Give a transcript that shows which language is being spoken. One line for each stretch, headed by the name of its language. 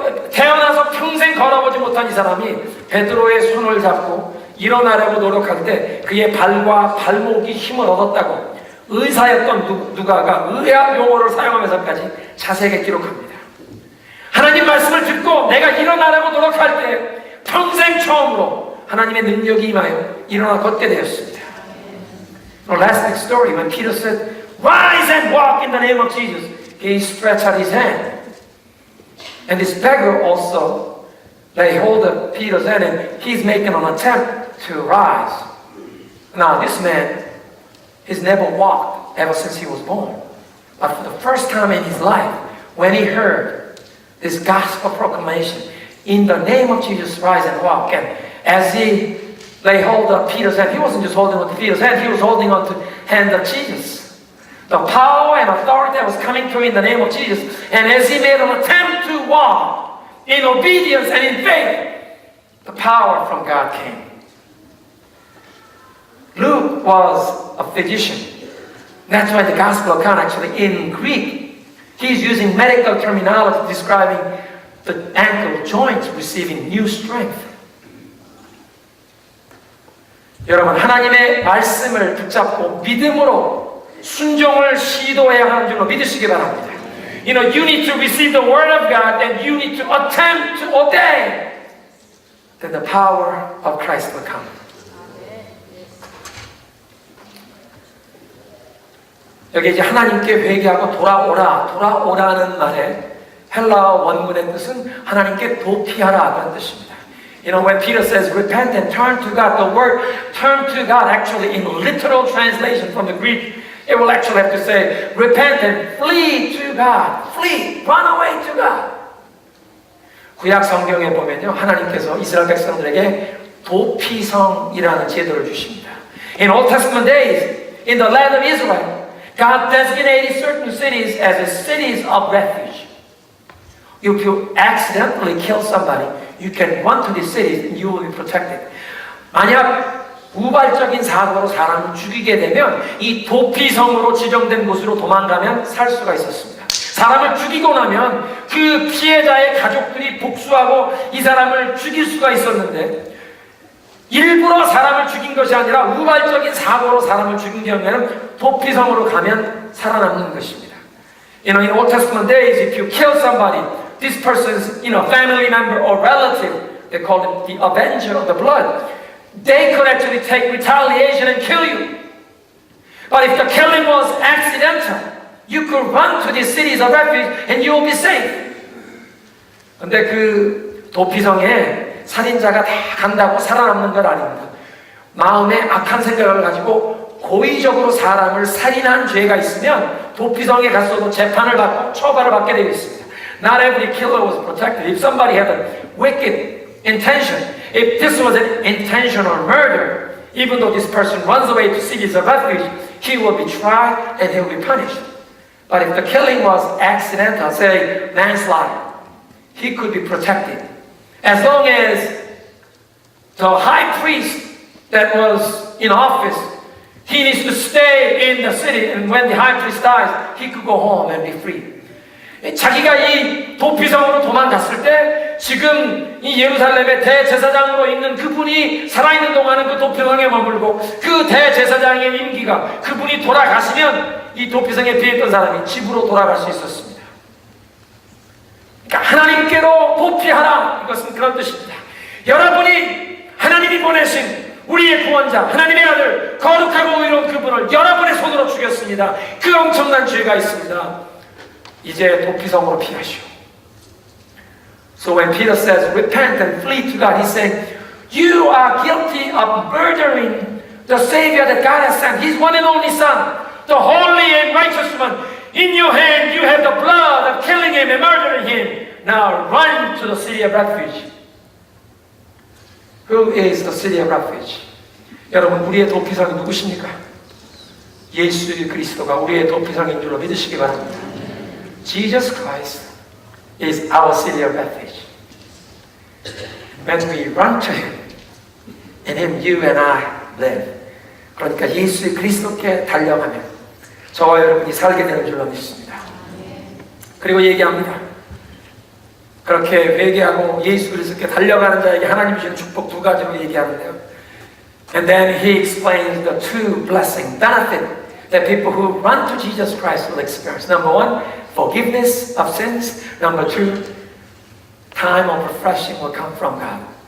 Korean: 태어나서 평생 걸어보지 못한 이 사람이 베드로의 손을 잡고 일어나려고 노력할 때 그의 발과 발목이 힘을 얻었다고 의사였던 누가가 의학 용어를 사용하면서까지 자세하게 기록합니다. 하나님 말씀을 듣고 내가 일어나려고 노력할 때 평생 처음으로 하나님의 능력이 임하여 일어나 걷게 되었습니다.
English: Last week's story, when Peter said, "Rise and walk in the name of Jesus," he stretched out his hand. And this beggar also lay hold of Peter's hand and he's making an attempt to rise. Now this man, he's never walked ever since he was born. But for the first time in his life, when he heard this gospel proclamation, in the name of Jesus, rise and walk. And as he lay hold of Peter's hand, he wasn't just holding on to Peter's hand, he was holding on to the hand of Jesus. The power and authority that was coming through in the name of Jesus. And as he made an attempt to walk in obedience and in faith, the power from God came. Luke was a physician. That's why the gospel account actually in Greek, he's using medical terminology describing the ankle joints receiving new strength.
Korean: 여러분, 하나님의 말씀을 붙잡고 믿음으로 순종을 시도해야 하는 줄로 믿으시기 바랍니다.
English: You know, you need to receive the word of God and you need to attempt to obey. Then the power of Christ will come.
Korean: 여기 이제 하나님께 회개하고 돌아오라는 말에 헬라어 원문의 뜻은 하나님께 도피하라 그런 뜻입니다.
English: You know, when Peter says repent and turn to God, the word turn to God actually in literal translation from the Greek, it will actually have to say repent and flee to God. Flee, run away to God.
Korean: 구약 성경에 보면요, 하나님께서 이스라엘 백성들에게 도피성이라는 제도를 주십니다.
English: In Old Testament days, in the land of Israel, God designated certain cities as cities of refuge. If you accidentally kill somebody, you can run to these cities and you will be protected.
Korean: 만약 우발적인 사고로 사람을 죽이게 되면 이 도피성으로 지정된 곳으로 도망가면 살 수가 있었습니다. 사람을 죽이고 나면 그 피해자의 가족들이 복수하고 이 사람을 죽일 수가 있었는데 일부러 사람을 죽인 것이 아니라 우발적인 사고로 사람을 죽인 경우에는 도피성으로 가면 살아남는 것입니다.
English: You know, in Old Testament days, if you kill somebody, this person's, family member or relative, they call it the avenger of the blood. They could actually take retaliation and kill you. But if the killing was accidental, you could run to these cities of refuge and you will be safe.
Korean: 근데 그 도피성에 살인자가 다 간다고 살아남는 건 아닙니다. 마음에 악한 생각을 가지고 고의적으로 사람을 살인한 죄가 있으면 도피성에 갔어도 재판을 받고 처벌을 받게 되어 있습니다.
English: Not every killer was protected. If somebody had a wicked intention, if this was an intentional murder, even though this person runs away to seek his refuge, he will be tried and he will be punished. But if the killing was accidental, say manslaughter, he could be protected. As long as the high priest that was in office, he needs to stay in the city, and when the high priest dies, he could go home and be free.
Korean: 자기가 이 도피성으로 도망갔을 때 지금 이 예루살렘의 대제사장으로 있는 그분이 살아있는 동안은 그 도피성에 머물고 그 대제사장의 임기가 그분이 돌아가시면 이 도피성에 피했던 사람이 집으로 돌아갈 수 있었습니다. 그러니까 하나님께로 도피하라, 이것은 그런 뜻입니다. 여러분이 하나님이 보내신 우리의 구원자 하나님의 아들 거룩하고 의로운 그분을 여러분의 손으로 죽였습니다. 그 엄청난 죄가 있습니다. 이제 도피성으로 피하시오.
English: So when Peter says repent and flee to God, he's saying you are guilty of murdering the Savior that God has sent, His one and only Son, the holy and righteous one. In your hand you have the blood of killing Him and murdering Him. Now run to the city of refuge. Who is the city of refuge?
Korean: 여러분, 우리의 도피성이 누구십니까? 예수 그리스도가 우리의 도피성인 줄로 믿으시기 바랍니다.
English: Jesus Christ is our city of refuge. When we run to Him, in Him you and I live.
Korean: 그러니까 예수 그리스도께 달려가면 저와 여러분이 살게 되는 줄로 믿습니다. 그리고 얘기합니다. 그렇게 회개하고 예수 그리스도께 달려가는 자에게 하나님이 주신 축복 두 가지로 얘기하는데요.
English: And then He explains the two blessing benefit that people who run to Jesus Christ will experience. Number one, forgiveness of sins. Number two, time of refreshing will come from God.